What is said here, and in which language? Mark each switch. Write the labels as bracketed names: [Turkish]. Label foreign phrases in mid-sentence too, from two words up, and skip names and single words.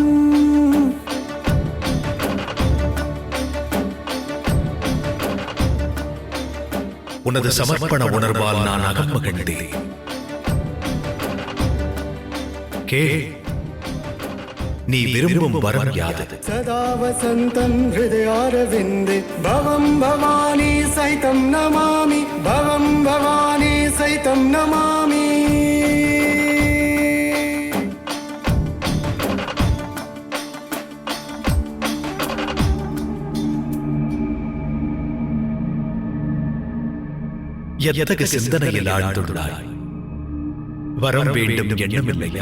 [Tamil] உனது சமர்ப்பண உணர்வால் நான் அகமகிழ்ந்தேன். கே, நீ விரும்பும் வரம் யாது? [Sanskrit] सदा वसन्तं हृदयारविन्दे भवं भवानी सहितं नमामि, भवं भवानी सहितं नमामि. [Tamil] எத்தகு சிந்தனையில் ஆழ்ந்துள்ளாய்? வரம் வேண்டும் எண்ணமில்லையா?